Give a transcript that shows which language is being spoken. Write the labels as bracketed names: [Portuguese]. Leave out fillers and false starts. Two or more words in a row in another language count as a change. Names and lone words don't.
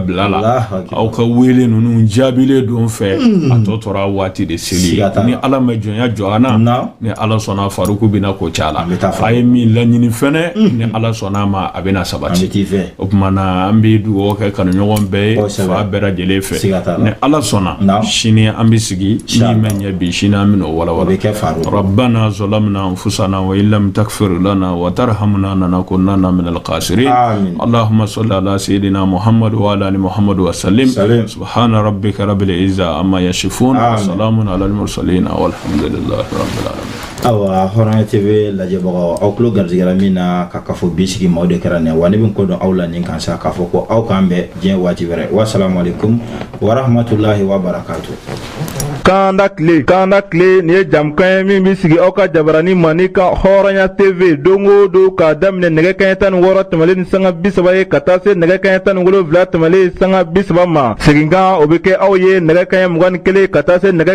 [Bambara] bila la aw ka wele ninnu jaabilen don fɛ a tɔ tora waati de seli ni Ala ma jɔnya jɔ an na ni Ala sɔnna Faruku bɛna ko caala a ye min laɲini fɛnɛ ni Ala sɔnna ma a bɛna sabati o tuma na an bɛ dugawu kɛ kanuɲɔgɔn bɛɛ ye fa bɛɛ lajɛlen fɛ ni Ala sɔnna sini an bɛ sigi ni ma ɲɛ bi sini an bɛna o walawala [Arabic] ربنا ظلمنا أنفسنا وإن لم تغفر لنا وترحمنا لنكونن من الخاسرين اللهم صل على سيدنا محمد وعلى آل محمد وسلم سبحان ربك رب العزة عما يصفون وسلام على المرسلين والحمد لله رب العالمين. [Bambara] Awa Hɔrɔnya TV lajɛbagaw aw tulo garijɛgɛra min na ka kafo bi sigi maaw de kɛra nin wa ne bɛ ko dɔn aw la nin kan sa k'a fɔ ko aw k'an bɛn diɲɛ waati wɛrɛ [Arabic] والسلام عليكم ورحمة الله وبركاته. [Bambara] Kanda kile ni ye jamukan ye min bɛ sigi aw ka jabarani mani kan Hɔrɔnya TV don o don k'a daminɛ nɛgɛ kanɲɛ 16 tɛmɛlen ni sanga 30 ye ka taa se nɛgɛ kanɲɛ 17 tɛmɛlen sanga 30 ma seginkan o bɛ kɛ aw ye nɛgɛ kanɲɛ 21 ka taa se nɛgɛ